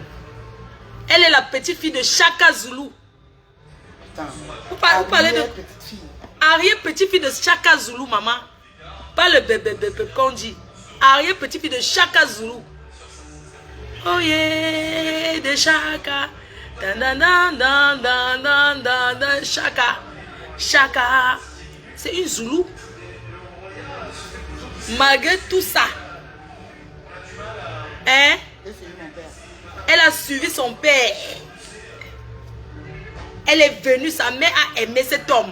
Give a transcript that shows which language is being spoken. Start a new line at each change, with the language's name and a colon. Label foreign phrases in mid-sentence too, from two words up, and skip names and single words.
French: Elle est la petite fille de Chaka Zulu. Putain. Vous parlez de... petite fille. Arrière petite fille de Chaka Zulu, maman. Pas le bébé qu'on dit. Arrière petite fille de Chaka Zulu.
English: Oh yeah,
French: de Chaka. Dan, dan, dan, dan, dan, dan, dan, dan, Chaka. Chaka. C'est une Zulu. Malgré tout ça. Hein? Elle a suivi son père. Elle est venue, sa mère a aimé cet homme.